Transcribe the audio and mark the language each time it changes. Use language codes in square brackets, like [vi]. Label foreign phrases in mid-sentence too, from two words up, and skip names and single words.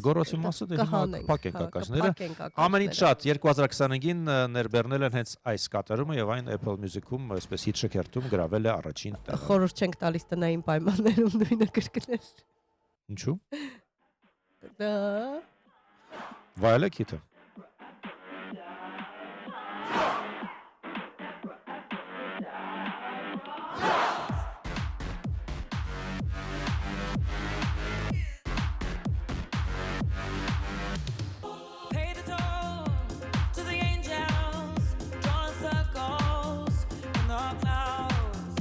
[hy] Գոռոցի մասը դե հիմա կփակենք ակաշները։ Ամենից շատ 2025-ին ներբեռնել են հենց այս կատարումը եւ այն Apple Music-ում, այսպես հիթ շքերթում գրավել է առաջին տեղը։ Խորհուրդ չենք տալիս տնային պայմաններում նույնը կրկնել։ Ինչու։ Դա Վայելեք հիթը։ [en] Pay the toll to the angels, drawing circles in the clouds.